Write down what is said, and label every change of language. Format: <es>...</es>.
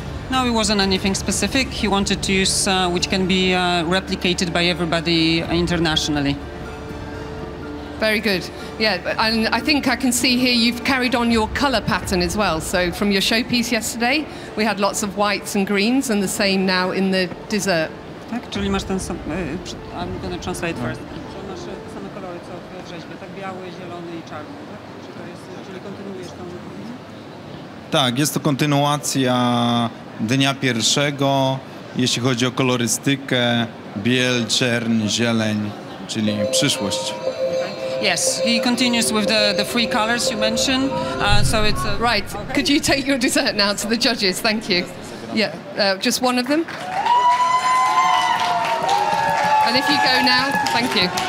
<en>No, it wasn't anything specific. He wanted to use which can be replicated by everybody internationally. Very good. Yeah, and I think I can see here you've carried on your colour pattern as well. So from your showpiece yesterday, we had lots of whites and greens, and the same now in the dessert.</en> <pl>Tak, czyli masz ten sam...</pl> <en>I'm going to translate first.</en> <pl>Że masz te same kolory, co w rzeźbie, tak? Biały, zielony i czarny, tak? Czy to jest, czyli kontynuujesz tą... Tak, jest to kontynuacja dnia pierwszego, jeśli chodzi o kolorystykę, biel, czerń, zieleń, czyli przyszłość.</pl> <en>Yes, he continues with the three colors you mentioned. So it's right. Okay. Could you take your dessert now to the judges? Thank you. Yeah, just one of them. And if you go now, thank you.</en>